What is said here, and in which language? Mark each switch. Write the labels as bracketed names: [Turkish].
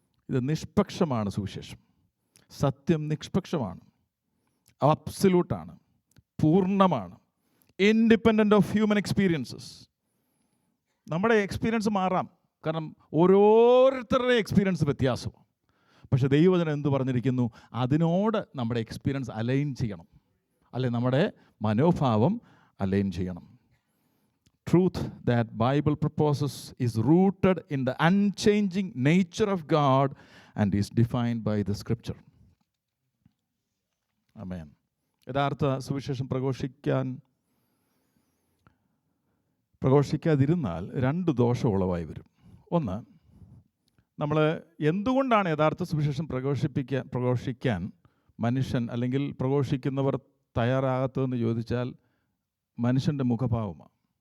[Malayalam] ഇത് നിഷ്പക്ഷമാണ് സുവിശേഷം. സത്യം നിഷ്പക്ഷമാണ്, അബ്സല്യൂട്ടാണ്, പൂർണ്ണമാണ്, [English] Independent of human experiences. [Malayalam] നമ്മുടെ എക്സ്പീരിയൻസ് മാറാം, കാരണം ഓരോരുത്തരുടെ എക്സ്പീരിയൻസ് വ്യത്യാസമാണ്. പക്ഷേ ദൈവവചനം എന്ത് പറഞ്ഞിരിക്കുന്നു? അതിനോട് നമ്മുടെ എക്സ്പീരിയൻസ് അലൈൻ ചെയ്യണം, അല്ലെ നമ്മുടെ മനോഭാവം അലൈൻ ചെയ്യണം. [English] Truth that Bible proposes is rooted in the unchanging nature of God and is defined by the Scripture. Amen. [Malayalam] യഥാർത്ഥ സുവിശേഷം പ്രഘോഷിക്കാതിരുന്നാൽ 2 ദോഷം ഉളവായി വരും. ഒന്ന്, നമ്മൾ എന്തുകൊണ്ടാണ് യഥാർത്ഥ സുവിശേഷം പ്രഘോഷിക്കാൻ മനുഷ്യൻ അല്ലെങ്കിൽ പ്രഘോഷിക്കുന്നവർ തയ്യാറാകാത്തതെന്ന് ചോദിച്ചാൽ മനുഷ്യൻ്റെ മുഖഭാവമാണ്.